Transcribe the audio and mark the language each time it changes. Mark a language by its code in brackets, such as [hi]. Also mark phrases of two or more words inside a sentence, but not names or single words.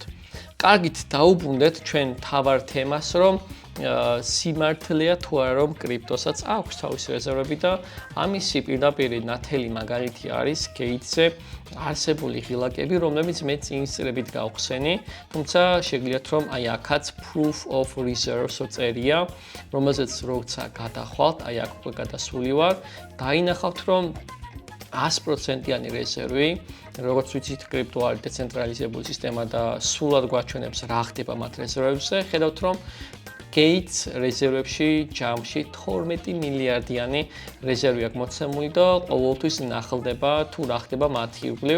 [ka] კარგით, დაუბრუნდეთ ჩვენ თავარ თემას, რომ სიმართლეა თუ არა რომ კრიპტოსაც აქვს თავისი რეზერვები და ამისი პირდაპირ ნათელი მაგალითი არის gate-ზე არსებული ღილაკები, რომლებიც მე წინსწრებით გავხსენი, თუმცა შეგიძლიათ რომ აი აქაც [en] proof of reserves- [ka] ო წერია, რომელზეც როცა გადახვალთ, აი აქ უკვე გადასული ვარ, დაინახავთ რომ 100%-იანი რეზერვი, როგორც ვიცით, კრიპტო არის დეცენტრალიზებული სისტემა და სულად გვაჩვენებს რა ხდება მათ რეზერვებზე. ხედავთ რომ Gates რეზერვებში ჯამში 12 მილიარდიანი რეზერვი აქვს მოცემული და ყოველთვის ნახელდება თუ რა ხდება მათი ირგვლივ.